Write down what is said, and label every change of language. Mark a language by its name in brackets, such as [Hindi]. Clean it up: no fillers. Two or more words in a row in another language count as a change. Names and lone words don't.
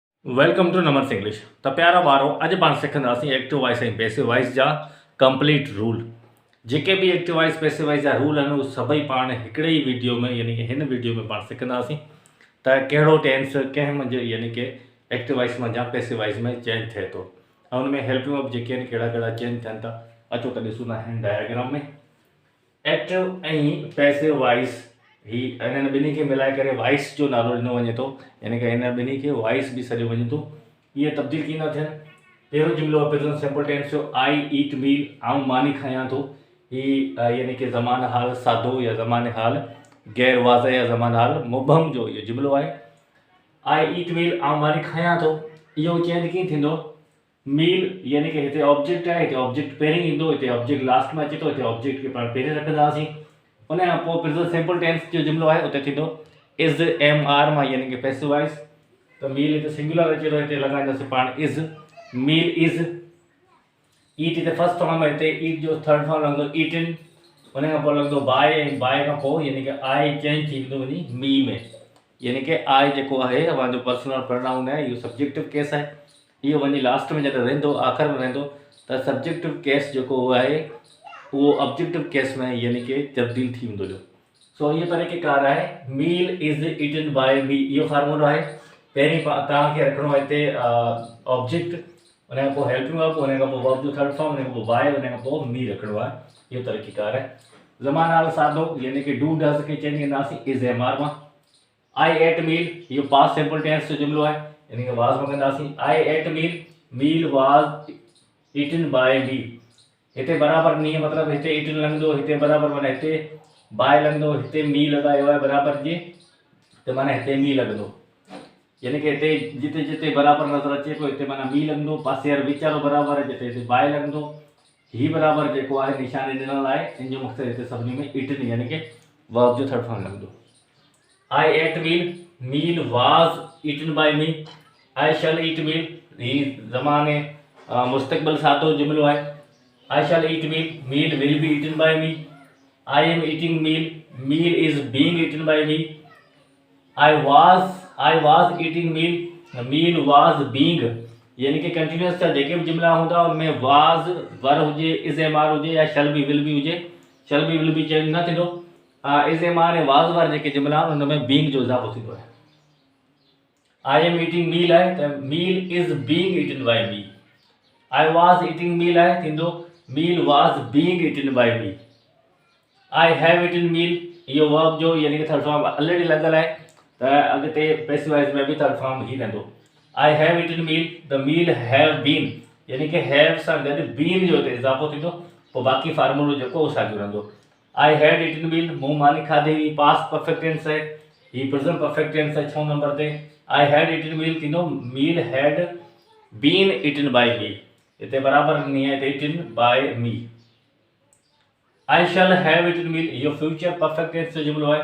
[English] Welcome to Namer's English. [Sindhi] त प्यारा ॿारो अॼु पाण सिखंदासीं [English] active voice [Sindhi] ऐं [English] passive voice [Sindhi] जा [English] complete rule. [Sindhi] जेके बि [English] active voice passive voice [Sindhi] जा रूल आहिनि उहे सभई पाण हिकिड़े ई वीडियो में यानी कि हिन वीडियो में पाण सिखंदासीं त कहिड़ो टेंस कंहिं मंझि यानी कि [English] active voice [Sindhi] में या [English] passive voice [Sindhi] में चेंज थिए थो ऐं हुन में [English] helping verb [Sindhi] जेके आहिनि कहिड़ा कहिड़ा चेंज थियनि था। अचो त ॾिसूं था हिन डायग्राम में एक्टिव ऐं [English] passive voice [Sindhi] ही इन्हनि ॿिन्ही खे मिलाए करे वॉइस जो नालो ॾिनो वञे थो, यानी कि हिन ॿिन्ही खे वॉइस बि सॾियो वञे थो। इहे तब्दील कीअं था थियनि? पहिरियों जुमिलो आहे [English] present simple tense [Sindhi] जो [English] I eat meal, [Sindhi] आउं मानी खायां थो। ही यानी कि ज़मान हाल सादो या ज़मान हाल गैर वाज़ह या ज़मान हाल मुबहम जो इहो जुमिलो आहे। [English] I eat meal, [Sindhi] आउं मानी खायां थो, इहो चेंज कीअं थींदो? मील यानी कि हिते ऑब्जेक्ट आहे, हिते ऑब्जेक्ट पहिरीं ईंदो, हिते ऑब्जेक्ट लास्ट में अचे थो, हिते ऑब्जेक्ट खे पाण पहिरीं रखंदासीं। उन खां पोइ [English] present simple tense [Sindhi] जो जुमिलो आहे उते थींदो [English] is am are [Sindhi] मां यानी कि [English] passive voice. [Sindhi] त मील हिते सिंगुलर अचे थो, हिते लॻाईंदासीं पाण इज़, [English] meal is. [Sindhi] ईट हिते [English] first form [Sindhi] में, हिते ईट जो [English] third form [Sindhi] लॻंदो ईटन। उन खां पोइ लॻंदो बाय, ऐं बाय खां पोइ यानी कि आई चेंज थींदो वञी मी में, यानी कि आई जेको आहे पंहिंजो [English] personal pronoun [Sindhi] आहे, इहो [English] subjective case [Sindhi] आहे। इहो वञी लास्ट में जॾहिं रहंदो, आख़िर में रहंदो त [English] subjective case [Sindhi] जेको आहे वो [English] objective case [Sindhi] में यानी कि तब्दील थी वेंदो जो। सो ये तरीक़ेकार आहे [English] meal is eaten by me, [Sindhi] इहो फार्मूलो आहे। पहिरीं तव्हांखे रखिणो आहे हिते ऑब्जेक्ट, उन खां पोइ [English] helping verb, [Sindhi] उन खां पोइ वर्ब जो [English] third form, [Sindhi] उन खां पोइ बाय, उन खां पोइ मी रखिणो आहे। इहो तरीक़ेकार आहे। ज़मान हाल सादो यानी कि [English] do does [Sindhi] खे चेंज कंदासीं [English] is am are [Sindhi] मां। [English] I ate meal, [Sindhi] इहो [English] past simple tense [Sindhi] जो जुमिलो आहे, यानी कि वाज़ में कंदासीं [English] I ate meal, meal was eaten by me. [Sindhi] हिते बराबरि नहीं मतलब हिते ईटन लॻंदो, हिते बराबरि माना हिते बाय लॻंदो, हिते मी लॻायो आहे बराबरि जे, त माना हिते मी लॻंदो, यानी कि हिते जिते जिते बराबरि नज़र अचे थो हिते माना मी लॻंदो, पासे वारो वीचारो बराबरि आहे, जिते हिते बाय लॻंदो, ही बराबरि जेको आहे निशानी ॾिनल आहे, इन जो मक़सदु हिते सभिनी में ईटन यानी कि वर्ब जो [English] third form [Sindhi] लॻंदो। [English] I ate meal, meal was eaten by me. I shall eat meal, [Sindhi] ही ज़माने मुस्तक़बिल सादो जुमिलो आहे। [English] I shall eat meal, meal will be eaten by me. I am eating meal, meal is being eaten by me. I was eating meal, meal was being, [Sindhi] यानी कि कंटिन्यूअस जा जेके भी जुमिला हूंदा उनमें [English] was were [Sindhi] हुजे, [English] is am are [Sindhi] हुजे या [English] shall be will be हुजे, shall be will be चेंज [Sindhi] न थींदो। [English] is am are [Sindhi] ऐं [English] was were [Sindhi] जेके जुमिला आहिनि उनमें being जो इज़ाफ़ो थींदो आहे। [English] I am eating meal [Sindhi] आहे त [English] meal is being eaten by me। I was eating meal [Sindhi] आहे थींदो [English] meal was being eaten by me। I have eaten meal, [Sindhi] इहो वर्ब जो यानी कि [English] third form [Sindhi] ऑलरेडी लॻल आहे त अॻिते [English] passive voice [Sindhi] में भी [English] third form [Sindhi] ही रहंदो। [English] I have eaten meal, the meal have been, [Sindhi] यानी कि have सां गॾु been जो हिते इज़ाफ़ो थींदो, पोइ बाक़ी फार्मूलो जेको उहो साॻियो रहंदो। [English] I had eaten meal, [Sindhi] मूं मानी खाधी हुई, [English] past perfect tense [Sindhi] आहे, ही [English] present perfect tense [Sindhi] आहे 6 नंबर ते। [English] I had eaten meal थींदो meal had been eaten by me, [Urdu] اتنے برابر نہیں ہے [English] eaten by me। I shall have eaten meal, [Urdu] ये [English] future perfect tense [Urdu] سے جملو ہے.